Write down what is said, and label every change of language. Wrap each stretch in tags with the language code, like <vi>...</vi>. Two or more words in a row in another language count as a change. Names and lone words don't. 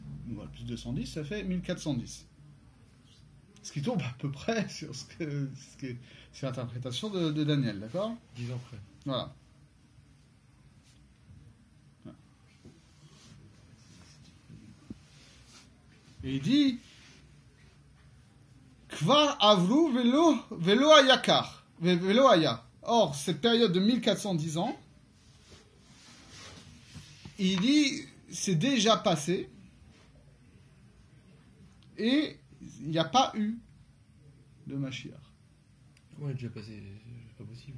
<fr>Voilà, plus 210, ça fait 1410. Ce qui tombe à peu près sur c'est l'interprétation de Daniel, d'accord ? 10 ans près.</fr> <he>Voilà. Et il dit כבר עברו ולא איקר ולא היה.</he> <fr>Or, cette période de 1410 ans, il dit c'est déjà passé et il n'y a pas eu de Mashiach. Comment est déjà passé ? C'est pas possible.</fr>